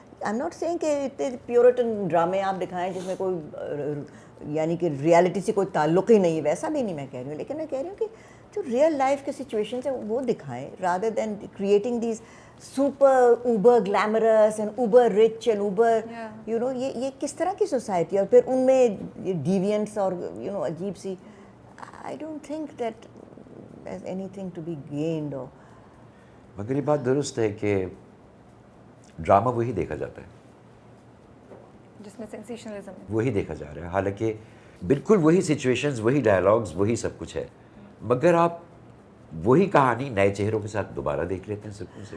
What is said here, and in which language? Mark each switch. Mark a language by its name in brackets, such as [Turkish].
[English] I am not seeing [Urdu] کہ اتنے پیورٹن ڈرامے آپ دکھائیں جس میں کوئی یعنی کہ ریالٹی سے کوئی تعلق ہی نہیں, ویسا بھی نہیں میں کہہ رہی ہوں, لیکن میں کہہ رہی ہوں کہ جو ریئل لائف کے سچویشنز ہیں وہ دکھائیں, [English] rather than creating these super uber glamorous and uber [Urdu] rich and Uber یہ کس طرح کی سوسائٹی, اور پھر ان میں ڈیوینٹس اور عجیب سی. [English] I don't think that there's anything to be gained. [Urdu] مگر یہ بات درست ہے کہ ڈرامہ وہی دیکھا جاتا ہے جس میں سینسیشنلزم ہے, وہی دیکھا جا رہا ہے. حالانکہ بالکل وہی سچویشنز, وہی ڈائلاگز, وہی سب کچھ ہے, مگر آپ وہی کہانی نئے چہروں کے ساتھ دوبارہ دیکھ لیتے ہیں سکون سے.